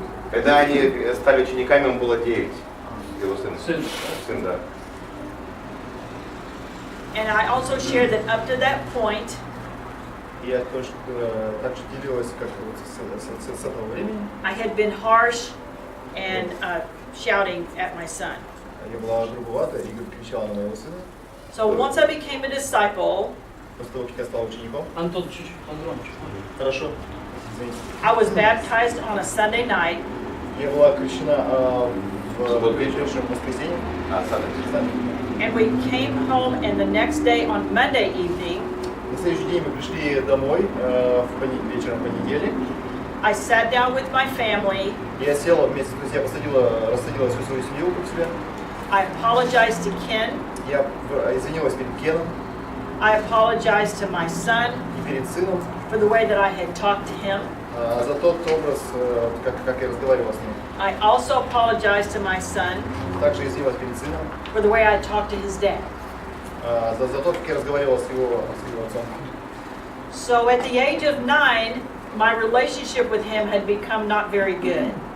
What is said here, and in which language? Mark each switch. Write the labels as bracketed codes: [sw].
[ru] Когда они стали учениками, ему было 9. Его сын. Сын, да. [en] And I also shared that up to that point, [ru] я также делилась как вот с этого времени. [en] I had been harsh and shouting at my son. [ru] Я была грубовата и кричала на моего сына. [en] So once I became a disciple, [ru] После того, как я стал учеником. Антон, чуть-чуть погромче. Хорошо. Извините. [en] I was baptized on a Sunday night. [ru] Я была крещена в вечернем воскресенье. [en] And we came home, and the next day on Monday evening, [ru] На следующий день мы пришли домой вечером в понедельник. [en] I sat down with my family. [ru] Я села вместе с друзьями, рассадила всю свою семью вокруг себя. [en] I apologized to Ken. [ru] Я извинилась перед Кеном. [en] I apologized to my son [ru] И перед сыном [en] for the way that I had talked to him. [ru] за тот образ, как я разговаривала с ним. [en] I also apologized to my son [ru] Также извинилась перед сыном [en] for the way I talked to his dad. [ru] за то, как я разговаривала с его отцом. [en] So at the age of 9, my relationship with him had become not very good.